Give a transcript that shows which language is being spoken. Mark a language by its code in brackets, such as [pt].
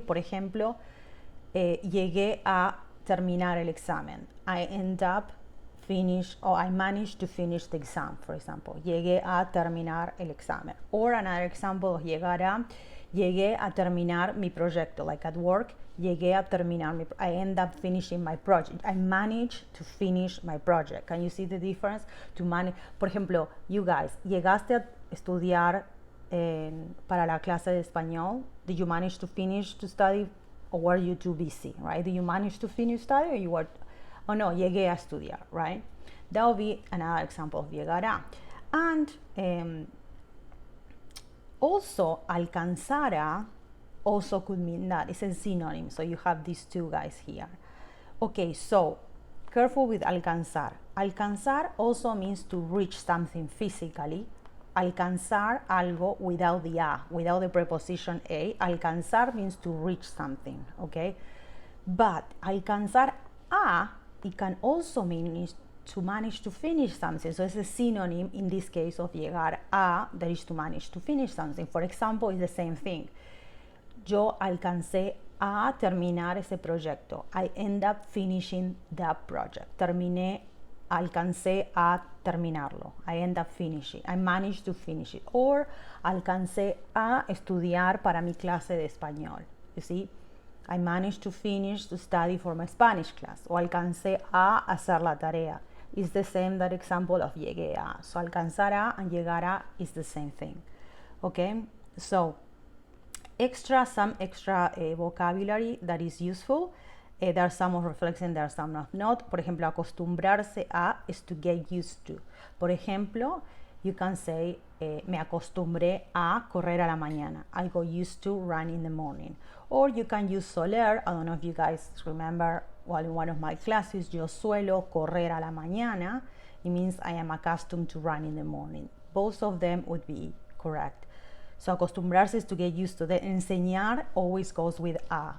[es] Por ejemplo, llegué a terminar el examen. [en] I end up I managed to finish the exam, for example. [es] Llegué a terminar el examen. [en] Or another example of llegar a, [es] llegué a terminar mi proyecto, [en] like at work, [es] llegué a terminar [en] I end up finishing my project. I managed to finish my project. Can you see the difference? To manage, [es] por ejemplo, [en] you guys, [es] llegaste a estudiar para la clase de español. [en] Did you manage to finish to study or were you too busy, right? Did you manage to finish study or you were, oh no, [es] llegué a estudiar, [en] right? That would be another example of llegar a. And also, alcanzar a also could mean that. It's a synonym, so you have these two guys here. Okay, so careful with alcanzar. Alcanzar also means to reach something physically. Alcanzar algo without the a, without the preposition a. Alcanzar means to reach something, okay? But alcanzar a, it can also mean to manage to finish something. So it's a synonym in this case of llegar a, that is to manage to finish something. For example, it's the same thing. [es] Yo alcancé a terminar ese proyecto. [en] I end up finishing that project. [es] Alcancé a terminarlo. [en] I end up finishing. I managed to finish it. Or [es] alcancé a estudiar para mi clase de español. [en] You see? I managed to finish to study for my Spanish class. [es] O alcancé a hacer la tarea. [en] It's the same, that example of llegué a. So alcanzar a and llegar a is the same thing. Okay? So, some extra vocabulary that is useful. There are some of reflection, there are some of not. [es] Por ejemplo, [en] acostumbrarse a is to get used to. [es] Por ejemplo, [en] you can say, [es] me acostumbré a correr a la mañana. [en] I got used to run in the morning. Or you can use soler. I don't know if you guys remember, well, in one of my classes, [es] yo suelo correr a la mañana. [en] It means I am accustomed to run in the morning. Both of them would be correct. So acostumbrarse is to get used to. The enseñar always goes with a.